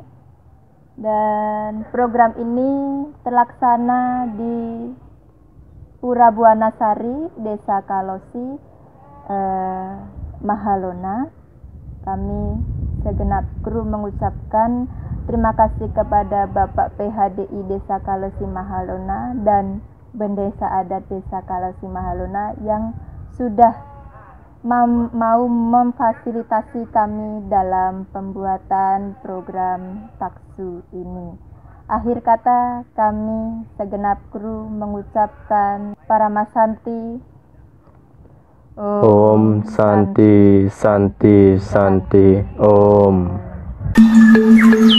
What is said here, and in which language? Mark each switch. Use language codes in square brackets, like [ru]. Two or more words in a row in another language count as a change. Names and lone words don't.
[id] Dan program ini terlaksana di Pura Buana Sari, Desa Kalosi, Mahalona. Kami segenap kru mengucapkan terima kasih kepada Bapak PHDI Desa Kalosi Mahalona dan Bendesa Adat Desa Kalosi Mahalona yang sudah mau memfasilitasi kami dalam pembuatan program Taksu ini. Akhir kata, kami segenap kru mengucapkan Paramasanti. [sa] Om Santi Santi Santi Om.